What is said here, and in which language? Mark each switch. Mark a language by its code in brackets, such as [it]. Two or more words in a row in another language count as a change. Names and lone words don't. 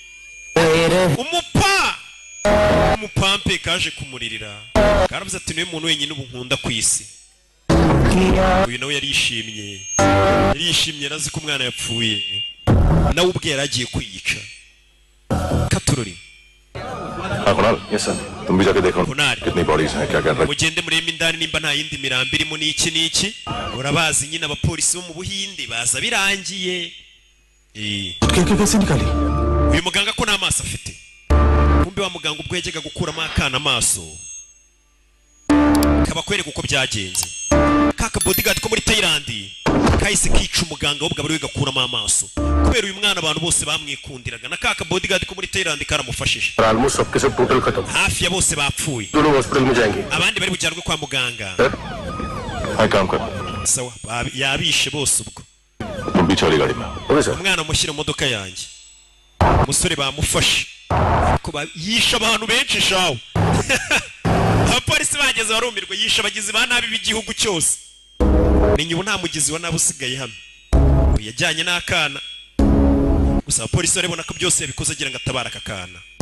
[rw] Umupampe kaje kumuririra. Karavuze ati niwe muntu wenyine ubu nkunda ku isi. Uyu nawe yarishimye. Yarishimye arazi ko umwana yapfuye. Nawe ubwe yaragiye kwiyica. Katurori. [en] Yes sir. [hi] तुम भी जाके देखो कितनी बॉडीज हैं क्या कर रहे हैं. [rw] Mugende murema indani nimba nta yindi mirambi irimo n'iki. Urabazi nyine abapolisi bo mu Buhinde baza birangiye. [hi] कैसे निकाली. [rw] Uyu muganga ko n'amaso afite. Kumbe wa muganga ubwo yajyaga gukuramo akana amaso. Kaba kwereka uko byagenze. Kaka bodyguard ko muri Thailand kahise kica umuganga w'ubwo bari gakuramo amaso. Kubera uyu mwana abantu bose bamwikundiraga na kaka bodyguard ko muri Thailand karamufashije. [hi] Almost सबके सब टोटल खत्म. [rw] Hafi ya bose bapfuye. [hi] दोनों हॉस्पिटल में जाएंगे. [rw] Abandi bari bujyanwe kwa muganga. [hi] हाय काम कर. [rw] Sawa yabishe bose ubwo. [hi] तुम भी चली गाड़ी में. [en] okay sir. [rw] Umwana mushyira mu modoka yanjye. Umusore bamufashe. Ko yisha abantu benshi shawo. Abapolisi bageze barumirwa yisha abagizi ba nabi b'igihugu cyose. Menye ubu nta mugizi wa nabi usigaye hano. Yajyanye n'akana. Gusa abapolisi barabona ko byose yabikoze agira ngo atabara akakana.